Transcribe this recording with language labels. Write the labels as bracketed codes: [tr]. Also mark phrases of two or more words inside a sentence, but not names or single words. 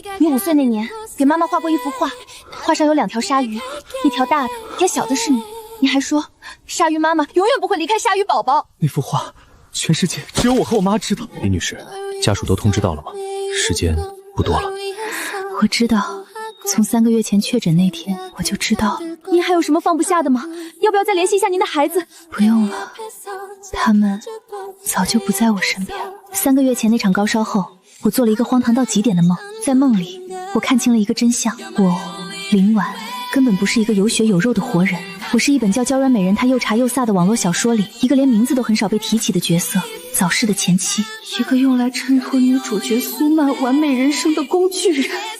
[zh] 你5歲那年給媽媽畫過一幅畫，畫上有2條鯊魚，一條大的，一條小的是你。你還說鯊魚媽媽永遠不會離開鯊魚寶寶。那幅畫，全世界只有我和我媽知道。李女士，家屬都通知到了嗎？時間不多了。我知道，從3個月前確診那天我就知道。您還有什麼放不下的吗？要不要再聯繫一下您的孩子？不用了，他們早就不在我身邊了。3個月前那場高燒後，我做了一個荒唐到極點的夢，在夢裡我看清了一個真相，我林婉根本不是一個有血有肉的活人，我是一本叫《娇软美人》她又茶又飒的網絡小說裡一個連名字都很少被提起的角色，早逝的前妻，一個用來衬托女主角蘇曼完美人生的工具人。